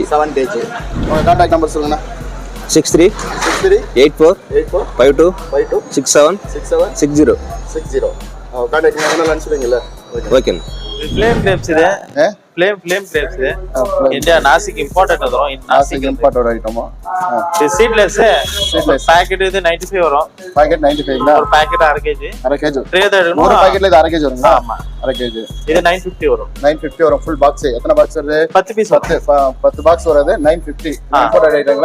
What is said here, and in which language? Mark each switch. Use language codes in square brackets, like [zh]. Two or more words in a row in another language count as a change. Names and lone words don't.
[ta] 7 கேஜி. உங்க [en] contact number [ta] சொல்லுங்கண்ணா. 63 84 52 67 60. [en] contact number [kn] ಅನ್ಸಿರಂಗಿಲ್ಲ. ಓಕೆ. [en] flame grapes [kn] ಇದೆ. [en] flame grapes [kn] ಇದೆ. ಇಂಡಿಯಾ ನಾಸಿಕ್ ಇಂಪೋರ್ಟೆಡ್ ಅದು. ನಾಸಿಕ್ [en] imported item. [ta] இது சீட்லெஸ். பாக்கெட் இது 95 வரும். பாக்கெட் 95 ஒரு பாக்கெட் 1/2 கேஜி. 1/2 கேஜி. ஒரு பாக்கெட்ல இது 1/2 கேஜி வருங்க. ஆமா 1/2 கேஜி. இது 950 வரும். 950 வரும் [en] full box. [ta] எத்தனை பாக்ஸ் வருது? 10 பீஸ் 10 பாக்ஸ் வருது 950. இம்போர்ட்டட் ஐட்டங்களா?